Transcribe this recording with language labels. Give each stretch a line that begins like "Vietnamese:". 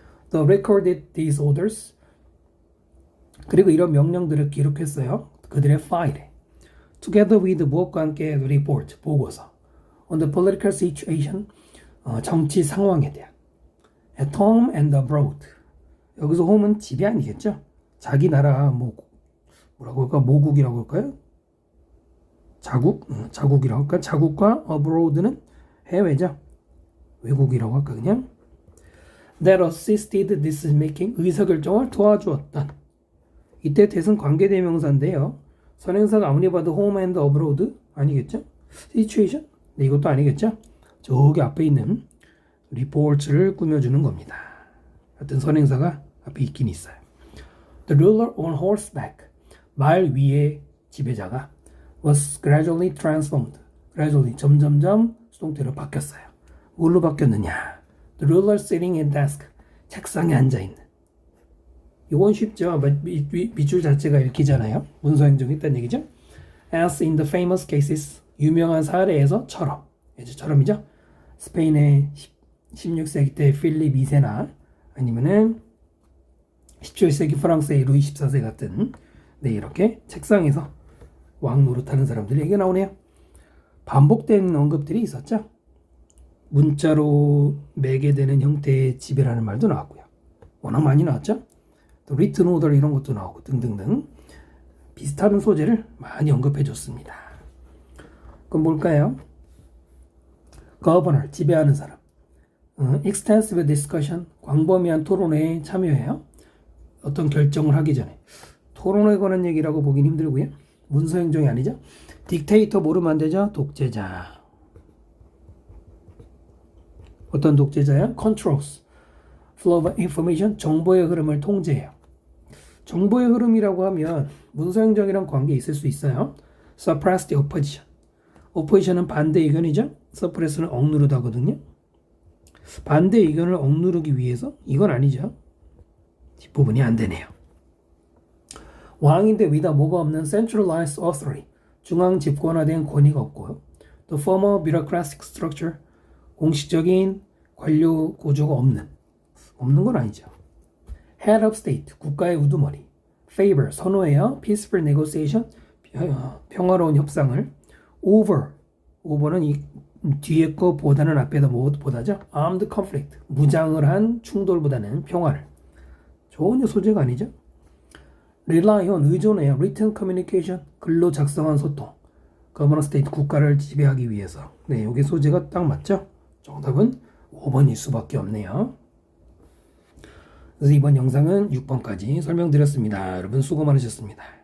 English: The recorded these orders.
Korean: 그리고 이런 명령들을 기록했어요. 그들의 파일에.
English: Together with
Korean: 무엇과 함께
English: report,
Korean: 보고서.
English: On the political situation,
Korean: 정치 상황에 대한.
English: At home and abroad.
Korean: 여기서 home은 집이 아니겠죠? 자기 나라, 뭐라고 할까? 모국이라고 할까요? 자국? 자국이라고 할까? 자국과 abroad는 해외죠? 외국이라고 할까, 그냥?
English: That assisted decision making,
Korean: 의사결정을 도와주었던. 이때 대승 관계대명사인데요. 선행사가 아무리 봐도
English: home and abroad
Korean: 아니겠죠? situation? 네, 이것도 아니겠죠? 저기 앞에 있는 report를 꾸며주는 겁니다. 하여튼 선행사가 앞에 있긴 있어요.
English: The ruler on horseback,
Korean: 말 위의 지배자가
English: was gradually transformed.
Korean: gradually, 점점점 수동태로 바뀌었어요. 뭘로 바뀌었느냐?
English: The ruler sitting at desk,
Korean: 책상에 앉아있는. 이건 쉽죠. 밑줄 자체가 읽히잖아요. 문서행정했다는 얘기죠.
English: As in the famous cases,
Korean: 유명한 사례에서처럼. 처럼이죠. 스페인의 16세기 때 필립 2세나 아니면은 17세기 프랑스의 루이 14세 같은 네, 이렇게 책상에서 왕 노릇하는 사람들 얘기가 나오네요. 반복된 언급들이 있었죠. 문자로 매개되는 형태의 지배라는 말도 나왔고요. 워낙 많이 나왔죠. 또
English: written order
Korean: 이런 것도 나오고 등등등 비슷한 소재를 많이 언급해 줬습니다. 그럼 뭘까요? governor, 지배하는 사람.
English: extensive discussion,
Korean: 광범위한 토론회에 참여해요. 어떤 결정을 하기 전에. 토론에 관한 얘기라고 보긴 힘들고요. 문서행정이 아니죠. dictator 모르면 안 되죠. 독재자. 어떤 독재자야?
English: controls, flow of information,
Korean: 정보의 흐름을 통제해요. 정보의 흐름이라고 하면 문서행정이랑 관계 있을 수 있어요.
English: suppress the opposition. opposition은
Korean: 반대 의견이죠. suppress는 억누르다거든요. 반대 의견을 억누르기 위해서 이건 아니죠. 뒷부분이 안 되네요. 왕인데 위다 뭐가 없는
English: centralized authority.
Korean: 중앙 집권화된 권위가 없고요.
English: The formal bureaucratic structure.
Korean: 공식적인 관료 구조가 없는 건 아니죠.
English: Head of state,
Korean: 국가의 우두머리. Favor, 선호해요.
English: Peaceful negotiation,
Korean: 평화로운 협상을. Over는 이 뒤에 거보다는 앞에다 뭐보다죠?
English: armed conflict.
Korean: 무장을 한 충돌보다는 평화를. 좋은 소재가 아니죠?
English: rely on
Korean: 의존해요.
English: written communication.
Korean: 글로 작성한 소통.
English: governor state
Korean: 국가를 지배하기 위해서. 네, 여기 소재가 딱 맞죠? 정답은 5번일 수밖에 없네요. 그래서 이번 영상은 6번까지 설명드렸습니다. 여러분 수고 많으셨습니다.